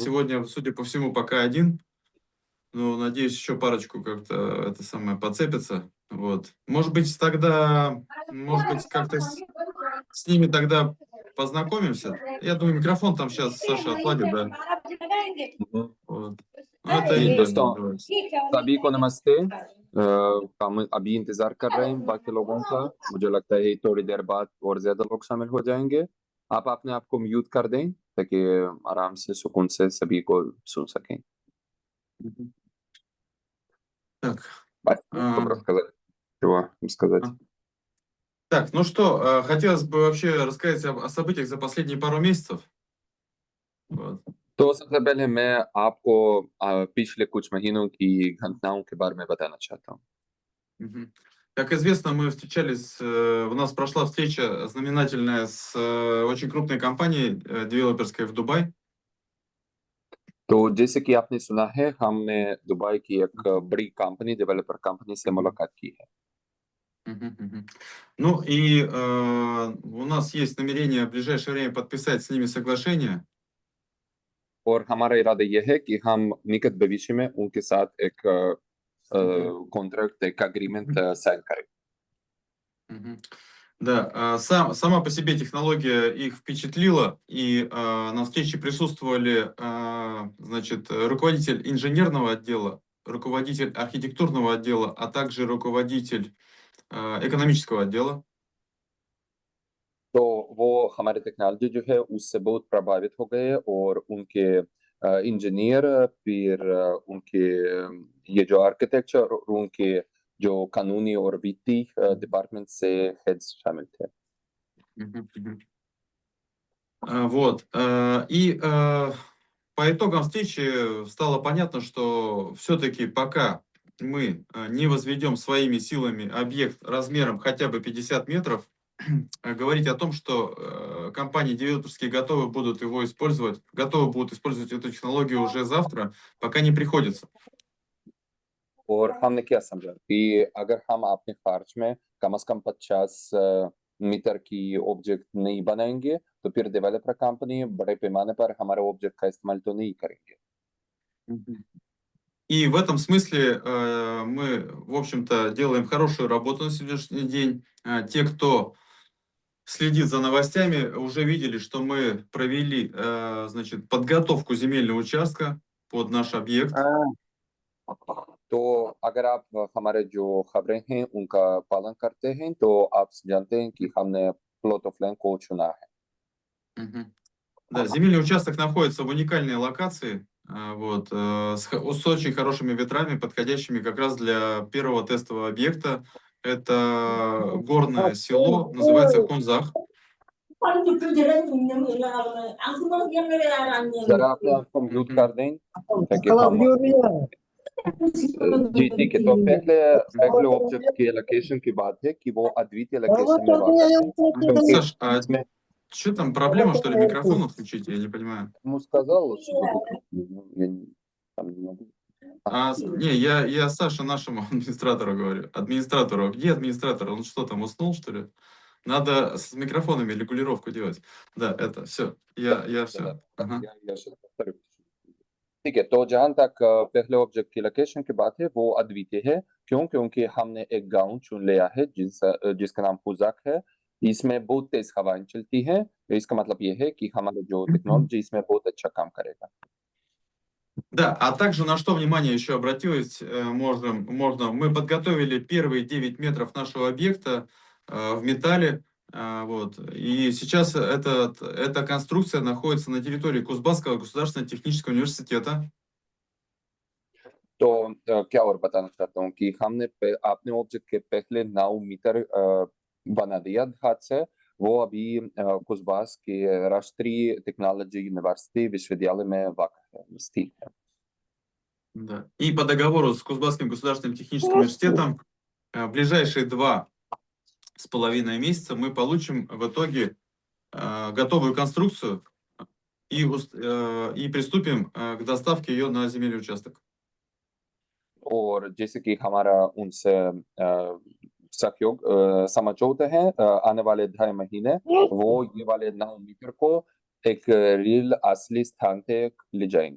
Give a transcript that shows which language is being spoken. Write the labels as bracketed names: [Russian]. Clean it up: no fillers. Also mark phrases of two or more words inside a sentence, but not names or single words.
[Russian] сегодня, судя по всему, пока один. Ну, надеюсь, еще парочку как-то это самое подцепится. Вот. Может быть, как-то с ними тогда познакомимся. Я думаю, микрофон там сейчас Саша отладит, да. मम्म। Вот. Ну, это [Hindi] जी [Russian] видно. [Hindi] दोस्तों, [Russian] Давайте. [Hindi] सभी को नमस्ते। हम अभी इंतजार कर रहे हैं बाकी लोगों का। मुझे लगता है थोड़ी देर बाद और ज्यादा लोग शामिल हो जाएंगे। आप अपने आप को म्यूट कर दें ताकि आराम से सुकून से सभी को सुन सकें। [Russian] Мгм. Так, Бать, а, чтобы рассказать, чего им сказать. так, ну что, хотелось бы вообще рассказать о событиях за последние пару месяцев. Вот. [Hindi] तो सबसे पहले मैं आपको पिछले कुछ महीनों की घटनाओं के बारे में बताना चाहता हूँ। Мгм. [Russian] Как известно, мы встречались, у нас прошла встреча знаменательная с очень крупной компанией девелоперской в Дубай. [Hindi] तो जैसे कि आपने सुना है, हमने दुबई की एक बड़ी कंपनी, [English] developer company [Hindi] से Мгм. मुलाकात की है। Мгм, мгм. [Russian] Ну и у нас есть намерение в ближайшее время подписать с ними соглашение. [Hindi] और हमारा इरादा ये है कि हम निकट भविष्य में उनके साथ एक Мгм. कॉन्ट्रैक्ट, एक एग्रीमेंट Мгм. साइन करें। Мгм. [Russian] Да, сама по себе технология их впечатлила, и на встрече присутствовали, значит, руководитель инженерного отдела, руководитель архитектурного отдела, а также руководитель экономического отдела. [Hindi] तो वो हमारे टेक्नोलॉजी जो है उससे बहुत प्रभावित हो गए और उनके इंजीनियर फिर उनके ये जो आर्किटेक्चर और उनके जो कानूनी और वित्तीय डिपार्टमेंट से हेड्स शामिल थे। Мгм, мгм. Вот. [Russian] По итогам встречи стало понятно, что все-таки пока мы не возведем своими силами объект размером хотя бы 50 метров, говорить о том, что компании девелоперские готовы будут использовать эту технологию уже завтра, пока не приходится. [Hindi] और हमने क्या समझा कि अगर हम अपने खर्च में कम से कम 50 मीटर की ऑब्जेक्ट नहीं बनाएंगे तो फिर [English] developer company [Hindi] बड़े पैमाने पर हमारे ऑब्जेक्ट का इस्तेमाल तो नहीं करेंगे। Мгм. [Russian] И в этом смысле мы, в общем-то, делаем хорошую работу на сегодняшний день. Те, кто следит за новостями, уже видели, что мы провели, значит, подготовку земельного участка под наш объект. [Hindi] तो अगर आप हमारे जो खबरें हैं उनका पालन करते हैं तो आप जानते हैं कि हमने [English] plot of land [Hindi] को चुना है। Мгм. [Russian] Да, земельный участок находится в уникальной локации, вот, с очень хорошими ветрами, подходящими как раз для первого тестового объекта. Это горное село, называется Хунзах. [Hindi] जरा अपने आप को म्यूट कर Мгм. दें ताकि हम जी ठीक है तो पहले पहले ऑब्जेक्ट की लोकेशन की बात है कि वो अद्वितीय लोकेशन में वाक़ है क्योंकि [Russian] Саш, а [Hindi] इसमें [Russian] что там, проблема, что ли, микрофон отключить? Я не понимаю. ему сказал, что будет, ну, я там не могу. Не, я Саше, нашему администратору говорю. Администратору. Где администратор? Он что там, уснул, что ли? Надо с микрофонами регулировку делать. Да, это все. Я все. Ага. [Hindi] या शायद ठीक है, तो जहाँ तक पहले ऑब्जेक्ट की लोकेशन की बात है, वो अद्वितीय है। क्यों? क्योंकि हमने एक गाँव चुन लिया है जिसका नाम फुज़ाक है। इसमें बहुत तेज़ हवाएँ चलती हैं, तो इसका मतलब ये है कि हमारा जो टेक्नोलॉजी इसमें बहुत अच्छा काम करेगा। [Russian] Да, а также на что внимание еще обратилось, мы подготовили первые 9 метров нашего объекта в металле, вот, и сейчас эта конструкция находится на территории Кузбасского государственного технического университета. [Hindi] तो क्या और बताना चाहता हूँ कि हमने अपने ऑब्जेक्ट के पहले 9 मीटर बना दिया हाथ से। वो अभी कुस्बास के राष्ट्रीय [English] technology university [Hindi] विश्वविद्यालय में वाक़ है, स्थित है। [Russian] Да. И по договору с Кузбасским государственным техническим университетом в ближайшие 2,5 месяца мы получим в итоге готовую конструкцию и приступим к доставке ее на земельный участок. [Hindi] और जैसे कि हमारा उनसे सहयोग समझौता है आने वाले 2.5 महीने वो ये वाले 9 मीटर को एक रियल असली स्थान तक ले जाएंगे.